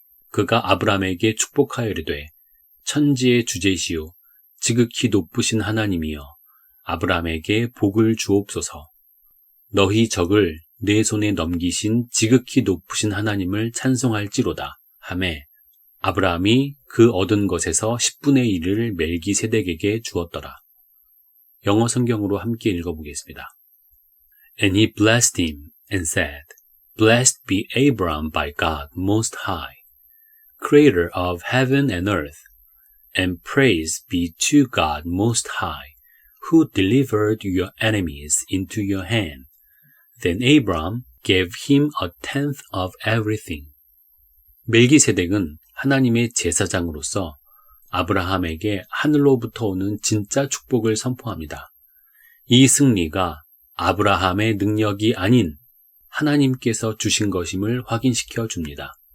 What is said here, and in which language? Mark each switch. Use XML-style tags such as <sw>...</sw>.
<ko>그가 아브라함에게 축복하여 이르되 천지의 주제시오 지극히 높으신 하나님이여 아브라함에게 복을 주옵소서. 너희 적을 내 손에 넘기신 지극히 높으신 하나님을 찬송할지로다 하매 아브라함이 그 얻은 것에서 10분의 1을 멜기세덱에게 주었더라. 영어 성경으로 함께 읽어보겠습니다.</ko> <en>And he blessed him and said, Blessed be Abram by God Most High, Creator of heaven and earth, and praise be to God Most High, who delivered your enemies into your hand. Then Abram gave him a tenth of everything.</en> <ko>멜기세덱은 하나님의 제사장으로서 아브라함에게 하늘로부터 오는 진짜 축복을 선포합니다. 이 승리가 아브라함의 능력이 아닌 하나님께서 주신 것임을 확인시켜 줍니다.</ko>